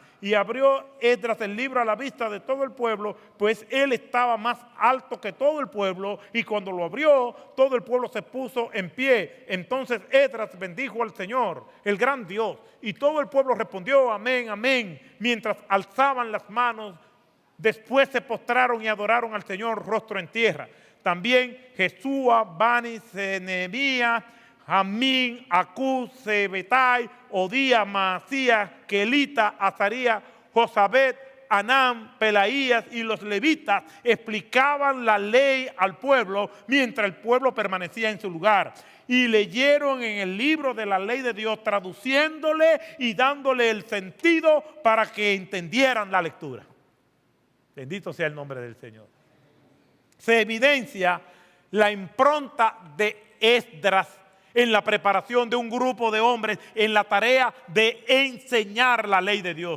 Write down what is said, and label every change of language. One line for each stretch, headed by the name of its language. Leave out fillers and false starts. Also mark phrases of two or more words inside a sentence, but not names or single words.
Spanish: Y abrió Esdras el libro a la vista de todo el pueblo, pues él estaba más alto que todo el pueblo, y cuando lo abrió, todo el pueblo se puso en pie. Entonces Esdras bendijo al Señor, el gran Dios, y todo el pueblo respondió: amén, amén, mientras alzaban las manos. Después se postraron y adoraron al Señor rostro en tierra. También Jesúa, Bani, Nehemías, Jamín, Acús, Sebetai, Odías, Maasías, Kelita, Azarías, Josabet, Anán, Pelaías y los levitas explicaban la ley al pueblo mientras el pueblo permanecía en su lugar. Y leyeron en el libro de la ley de Dios, traduciéndole y dándole el sentido para que entendieran la lectura. Bendito sea el nombre del Señor. Se evidencia la impronta de Esdras en la preparación de un grupo de hombres en la tarea de enseñar la ley de Dios.